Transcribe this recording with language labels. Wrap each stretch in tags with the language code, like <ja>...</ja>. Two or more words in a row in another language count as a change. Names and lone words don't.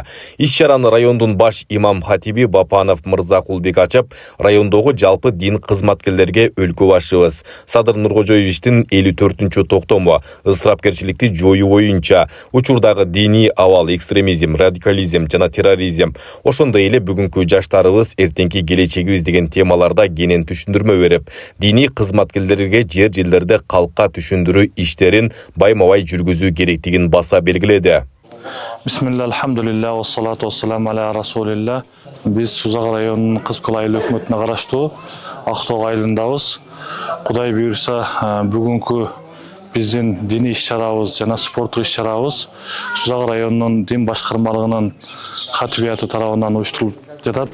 <ky>Иш-чараны райондун баш имам хатиби Бапанов Мырзакулбек ачып, райондогу жалпы дин кызматкерлерге өлкө башчыбыз Садыр Нуркожоевичтин 54-чү токтому ысырапкерчиликти жоюу боюнча учурдагы диний абал, экстремизм, радикализм жана терроризм, ошондой эле бүгүнкү жаштарыбыз эртеңки келечегибиз деген темаларда кенен түшүндүрмө берип, диний кызматкерлерге жерлерде калкка түшүндүрүү иштерин байма-бай жүргүзүү керектигин баса белгиледи.</ky> <ar>بسم الله، الحمد لله، والصلاة والسلام على رسول الله.</ar> <ky>Biz Созак районунун Кызкөл айыл өкмөтүнө караштуу Актоок айылындабыз. Кудай буйрса, бүгүнкү биздин диний иш-чарабыз жана спорттук иш-чарабыз Созак районунун дин башкармалыгынын хатибияты тарабынан уюштурулуп жатат.</ky>